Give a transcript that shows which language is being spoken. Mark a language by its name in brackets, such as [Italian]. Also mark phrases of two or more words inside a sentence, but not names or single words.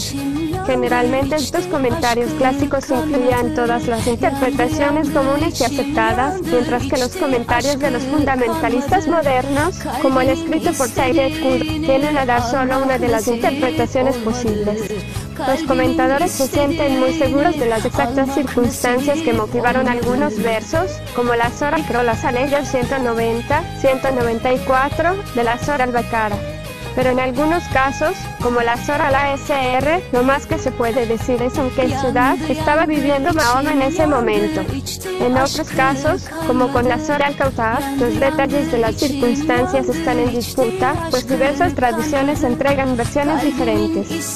[Spanish] Generalmente estos comentarios clásicos incluían todas las interpretaciones comunes y aceptadas, mientras que los comentarios de los fundamentalistas modernos, como el escrito por Sayyid Qutb, tienden a dar solo una de las interpretaciones posibles. Los comentadores se sienten muy seguros de las exactas circunstancias que motivaron algunos versos, como la Sora Al-Krolas Al-Hijr 190, 194 de la Sora Al-Baqara. Pero en algunos casos, como la Sora Al-Asr, lo más que se puede decir es en qué ciudad estaba viviendo Mahoma en ese momento. En otros casos, como con la Sora Al-Kauthar, los detalles de las circunstancias están en disputa, pues diversas tradiciones entregan versiones diferentes.